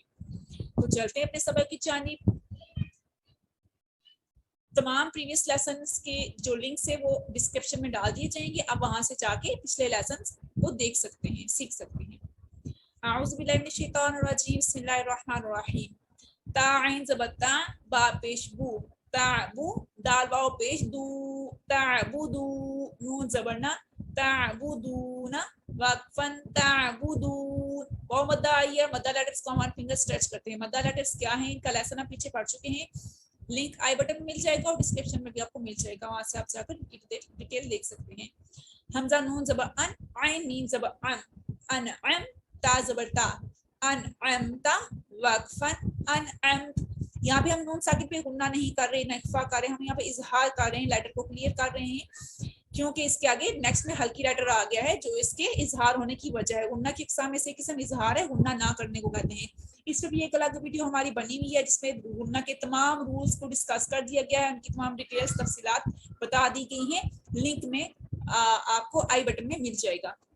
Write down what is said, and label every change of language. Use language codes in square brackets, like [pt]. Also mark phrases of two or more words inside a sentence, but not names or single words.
[ur] تو چلتے ہیں اپنے سبق کی جانب۔ تمام [en] previous lessons [ur] کے جو لنکس ہیں وہ ڈسکرپشن میں ڈال دیے جائیں گے، آپ وہاں سے جا کے پچھلے لیسنز کو دیکھ سکتے ہیں، سیکھ سکتے ہیں۔ [ar] اعوذ باللہ من الشیطان الرجیم بسم اللہ الرحمن الرحیم۔ [ur] تا عین زبر تا، با پیش بو، تعبو، دال واو پیش دو، تعبدو، نون زبرنا، تعبدون، وقفن تعبدون۔ واو مدہ آئی ہے، مدہ لیٹرز کو ہمارے [en] finger stretch [ur] کرتے ہیں۔ مدہ لیٹرز کیا ہیں ان کا لیسن ہم پیچھے پڑھ چکے ہیں، لنک [en] i button [ur] میں مل جائے گا اور ڈسکرپشن میں بھی آپ کو مل جائے گا، وہاں سے آپ جا کر ڈیٹیل دیکھ سکتے ہیں۔ حمزہ نون زبر ان، عین میم زبر ان، انعم، تا زبر تا، انعمتا، وقفن انعمت۔ یہاں پہ ہم نون ساکن پہ غنہ نہیں کر رہے، نہ اخفا کر رہے، ہم یہاں پہ اظہار کر رہے ہیں، لیٹر کو کلیئر کر رہے ہیں کیونکہ اس کے آگے نیکسٹ میں ہلکی لیٹر آ گیا ہے جو اس کے اظہار ہونے کی وجہ ہے۔ غنہ کی اقسام میں سے قسم اظہار ہے، غنہ نہ کرنے کو کہتے ہیں۔ اس پہ بھی ایک الگ ویڈیو ہماری بنی ہوئی ہے جس میں غنہ کے تمام رولز کو ڈسکس کر دیا گیا ہے، ان کی تمام ڈیٹیلز تفصیلات بتا دی گئی ہیں، لنک میں آپ کو [en] i button [ur] میں مل جائے گا۔